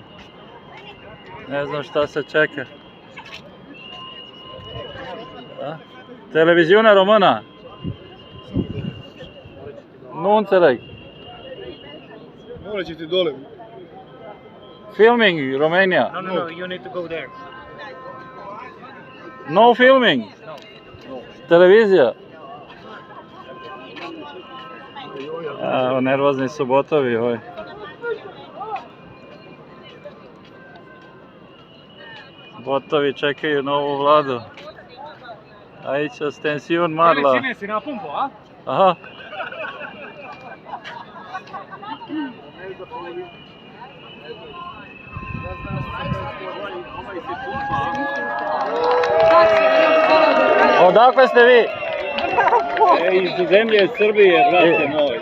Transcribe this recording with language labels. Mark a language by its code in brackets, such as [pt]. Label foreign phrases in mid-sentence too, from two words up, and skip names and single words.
[sr] Ne znam šta se čeka. [ro] Televiziunea română. Nu înțeleg. [sr] Nu reći dole. [en] Filming Romania. No, you need to go there. No filming. [sr] Televizija. Evo, nervozni su botovi ovi. Botovi čekaju novu vladu. [ro] Aici tensiuni mari la... Ține, la pumpă, a? [sr] Aha. Odakle ste vi? Iz zemlje Srbije, brate moj.